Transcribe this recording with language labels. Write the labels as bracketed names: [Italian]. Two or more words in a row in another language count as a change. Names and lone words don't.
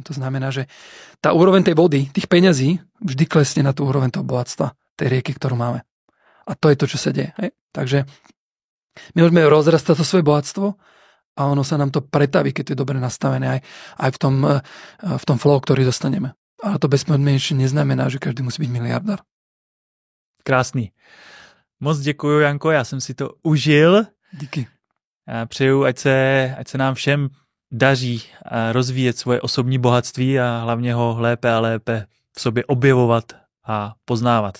[Slovak] To znamená, že tá úroveň tej vody, tých peňazí, vždy klesne na tú úroveň toho bohatstva, tej rieky, ktorú máme. A to je to, čo sa deje. Hej? Takže My môžeme rozrastať to svoje bohatstvo a ono sa nám to pretaví, keď to je dobre nastavené aj v tom flow, ktorý dostaneme. Ale to bezpodmienečne neznamená, že každý musí byť miliardár. [Czech] Krásný. Moc děkuju, Janko, já jsem si to užil. Díky. Já přeju, ať se nám všem daří rozvíjet svoje osobní bohatství a hlavně ho lépe a lépe v sobě objevovat a poznávat.